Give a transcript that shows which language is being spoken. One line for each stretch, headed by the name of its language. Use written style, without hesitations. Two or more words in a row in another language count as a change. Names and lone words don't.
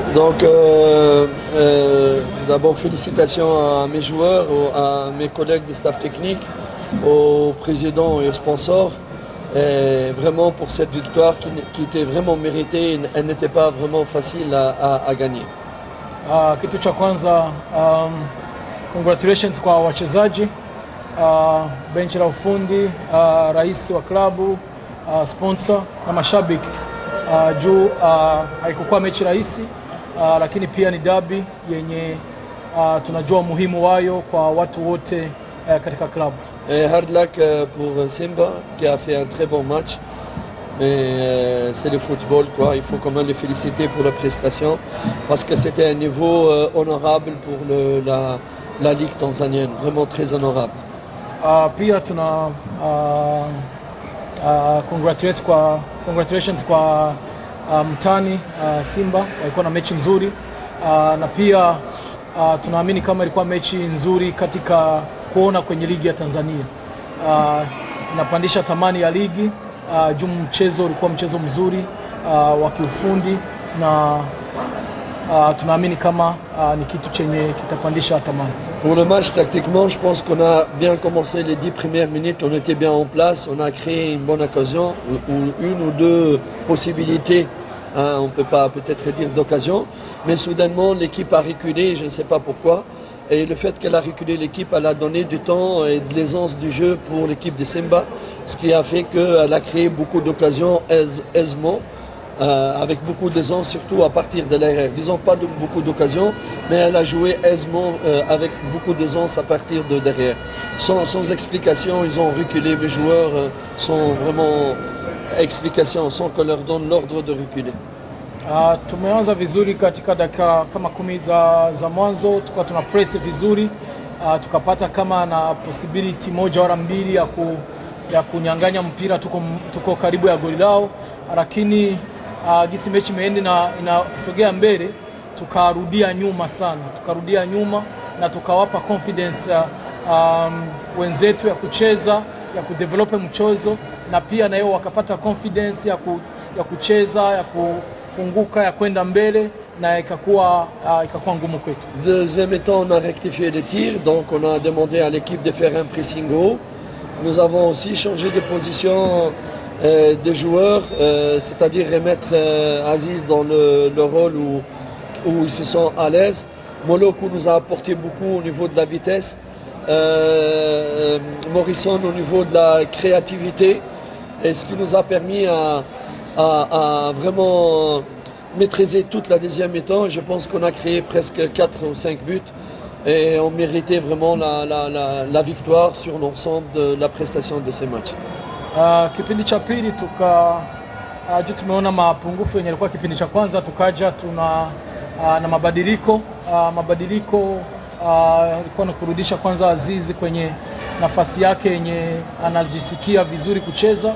French: Donc, d'abord, félicitations à mes joueurs, à mes collègues de staff technique, au président et aux sponsors. Et vraiment pour cette victoire qui était vraiment méritée, elle n'était pas vraiment facile à gagner.
Swahili: Kitu cha kwanza, congratulations kwa wachezaji, benchi la ufundi, rais wa klabu, sponsor na mashabiki. Juu haikuwa mechi rahisi, lakini pia ni derby yenye tunajua muhimu wayo kwa watu wote katika klabu.
English: Hard luck
French: pour Simba qui a fait un très bon match. Mais c'est le football, quoi. Il faut quand même les féliciter pour la prestation parce que c'était un niveau honorable pour la Ligue tanzanienne, vraiment très honorable.
Swahili: Pia tuna congratulations kwa mtani Simba, walikuwa na mechi nzuri na pia tunaamini kama ilikuwa mechi nzuri katika kuona kwenye ligi ya Tanzania. Inapandisha thamani ya ligi. Juu mchezo ulikuwa mchezo mzuri wa kiufundi na tunaamini kama ni kitu chenye kitapandisha thamani.
French: Pour le match, tactiquement, je pense qu'on a bien commencé les 10 premières minutes, on était bien en place, on a créé une bonne occasion, ou une ou deux possibilités, hein, on ne peut pas peut-être dire d'occasion, mais soudainement l'équipe a reculé, je ne sais pas pourquoi. Et le fait qu'elle a reculé l'équipe, elle a donné du temps et de l'aisance du jeu pour l'équipe de Simba, ce qui a fait qu'elle a créé beaucoup d'occasions aisément, avec beaucoup d'aisance, surtout à partir de l'arrière. Disons pas beaucoup d'occasions, mais elle a joué aisément avec beaucoup d'aisance à partir de derrière. Sans explication, ils ont reculé, les joueurs sans vraiment explication, sans qu'on leur donne l'ordre de reculer.
Swahili: Tumeanza vizuri katika dakika kama 10 za mwanzo, tukua tuna press vizuri, tukapata kama na possibility moja wala mbili ya kunyang'anya mpira, tuko karibu ya goli lao, lakini gisi mechi imeenda na inasogea mbele, tukarudia nyuma na tukawapa confidence wenzetu ya kucheza, ya kudevelop mchezo, na pia na yao wakapata confidence ya kucheza, ya kufunguka, ya kwenda mbele, na ikakuwa ngumu kwetu.
French: Deuxième temps, on a rectifié les tirs, donc on a demandé à l'équipe de faire un pressing haut. Nous avons aussi changé de position des joueurs, c'est-à-dire remettre Aziz dans le rôle où ils se sont à l'aise. Moloko nous a apporté beaucoup au niveau de la vitesse, Morrison au niveau de la créativité, et ce qui nous a permis à vraiment maîtriser toute la deuxième mi-temps. Je pense qu'on a créé presque 4 ou 5 buts et on méritait vraiment la victoire sur l'ensemble de la prestation de ces matchs.
Swahili: Kipindi cha pili tumeona mapungufu yenye yalikuwa kipindi cha kwanza, tukaja na mabadiliko ilikuwa na kurudisha kwanza Azizi kwenye nafasi yake yenye anajisikia vizuri kucheza.